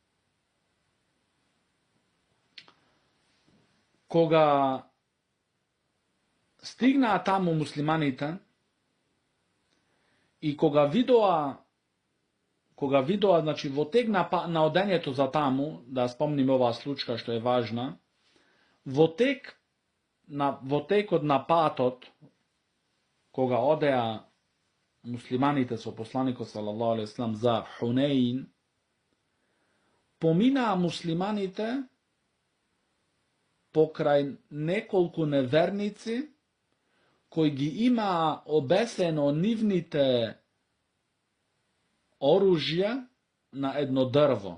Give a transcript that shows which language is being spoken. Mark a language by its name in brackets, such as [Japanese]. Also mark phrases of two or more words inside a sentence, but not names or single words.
[Macedonian] Кога стигнаа таму муслиманите и кога видоа, значи, во тек на одењето за таму, да спомниме оваа случка што е важна, во текот на патот, кога одеа муслиманите со посланикот [Arabic] صلى الله عليه وسلم [Macedonian] за Хунейн, поминаа муслиманите покрај неколку неверници кои ги имаа обесено нивните оружја на едно дрво.